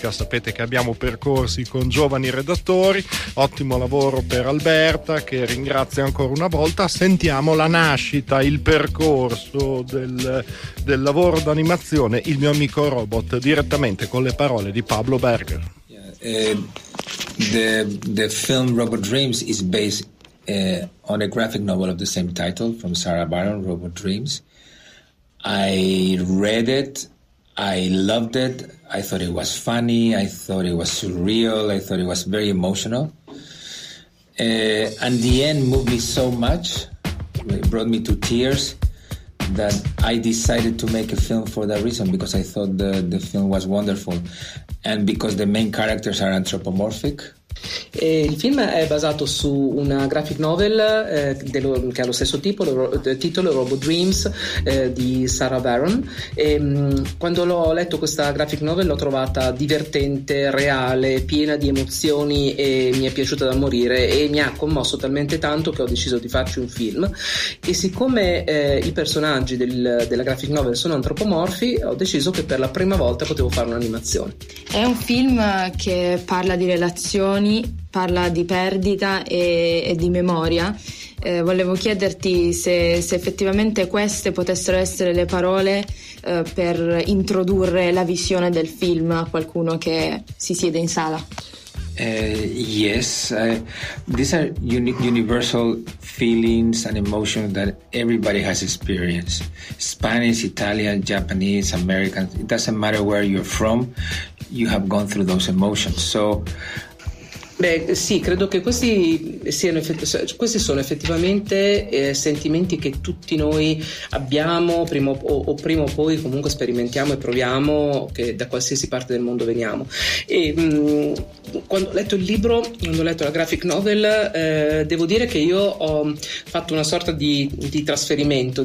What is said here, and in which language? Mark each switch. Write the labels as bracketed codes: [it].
[it] Sapete che abbiamo percorsi con giovani redattori, ottimo lavoro per Alberta, che ringrazio ancora una volta. Sentiamo la nascita, il percorso del lavoro d'animazione, il mio amico robot, direttamente con le parole di Pablo Berger. [en] The film Robot Dreams is based on a graphic novel of the same title from Sarah Baron, Robot Dreams. I read it, I loved it, I thought it was funny, I thought it was surreal, I thought it was very emotional. And the end moved me so much, it brought me to tears, that I decided to make a film for that reason, because I thought the film was wonderful and because the main characters are anthropomorphic. [it] E il film è basato su una graphic novel che ha lo stesso titolo, Robot Dreams, di Sarah Baron. E quando l'ho letto questa graphic novel l'ho trovata divertente, reale, piena di emozioni, e mi è piaciuta da morire e mi ha commosso talmente tanto che ho deciso di farci un film. E siccome i personaggi della graphic novel sono antropomorfi, ho deciso che per la prima volta potevo fare un'animazione. È un film che parla di relazioni, parla di perdita e di memoria. Volevo chiederti se effettivamente queste potessero essere le parole per introdurre la visione del film a qualcuno che si siede in sala. [en] Yes, these are universal feelings and emotions that everybody has experienced. Spanish, Italian, Japanese, American, it doesn't matter where you're from, you have gone through those emotions. So [it] beh, sì, credo che questi sono effettivamente sentimenti che tutti noi abbiamo, prima o poi comunque sperimentiamo e proviamo, che da qualsiasi parte del mondo veniamo. E quando ho letto il libro, quando ho letto la graphic novel, devo dire che io ho fatto una sorta di trasferimento.